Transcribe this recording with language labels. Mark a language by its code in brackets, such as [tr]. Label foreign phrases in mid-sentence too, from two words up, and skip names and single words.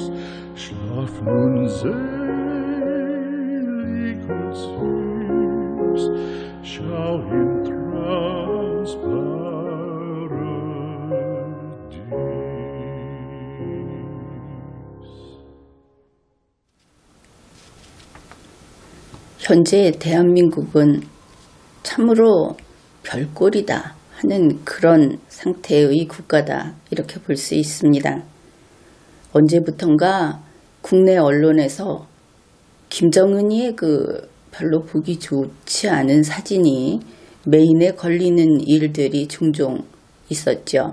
[de] Schlaf nun selig und süß, schau im Traums Paradies. [ko] 현재 대한민국은 참으로 별꼴이다 하는 그런 상태의 국가다 이렇게 볼 수 있습니다. 언제부턴가 국내 언론에서 김정은이의 별로 보기 좋지 않은 사진이 메인에 걸리는 일들이 종종 있었죠.